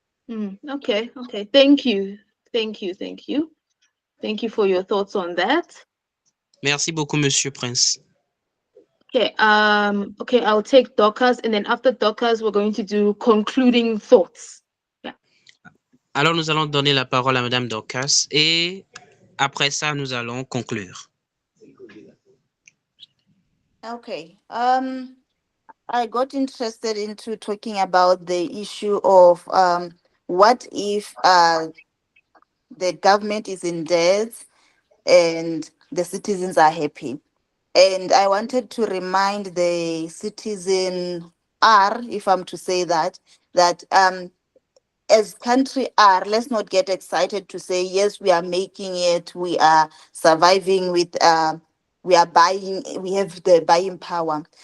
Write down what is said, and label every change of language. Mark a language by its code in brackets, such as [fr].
[en] Okay. Thank you. Thank you for your thoughts on that. [fr] Merci beaucoup, Monsieur Prince. [en] Okay, I'll take Dorcas, and then after Dorcas, we're going to do concluding thoughts. [fr] Alors, nous allons donner la parole à Madame Dorcas et après ça, nous allons conclure. [en] Okay. I got interested into talking about the issue of what if the government is in debt and the citizens are happy. And I wanted to remind the citizen R, if I'm to say that as country R, let's not get excited to say, yes, we are making it, we are surviving with, we are buying, we have the buying power.